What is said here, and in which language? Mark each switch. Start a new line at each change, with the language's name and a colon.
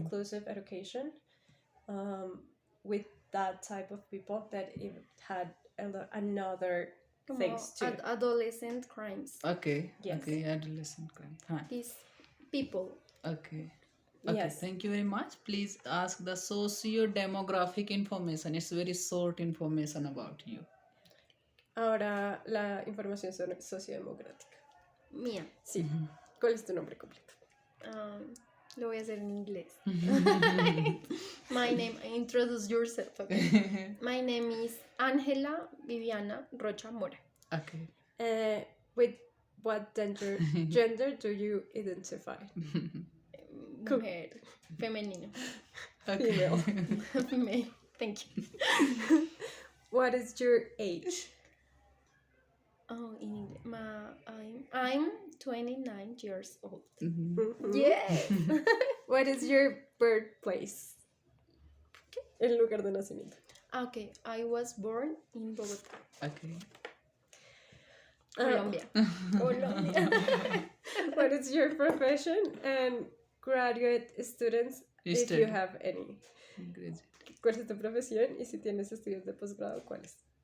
English: inclusive education, with that type of people that it had another
Spanish: Como
English: things too. adolescent crimes. Okay. Yes. Okay. Adolescent crime. Fine. These people. Okay. Okay. Yes. Thank you very much. Please ask the socio-demographic information. It's very short information about you.
Spanish: Ahora la información sociodemográfica. Mía. Sí. ¿Cuál es tu nombre completo? Lo voy a hacer en inglés.
English: My name, introduce yourself. Okay. My name is Ángela Viviana Rocha Mora. Okay. With what gender do you identify?
Spanish: Mujer, femenino.
English: Okay. Female. Female. Thank you. What is your age? Oh, in English. I'm 29 years old. Mhm. Yes. What is your birthplace?
Spanish: El lugar de nacimiento.
English: Okay, I was born in Bogotá, Okay. Colombia. Colombia. What is your profession and graduate students, if Study. you have any? Graduate.
Spanish: ¿Cuál es tu profesión? Y si tienes estudios de posgrado, ¿cuáles?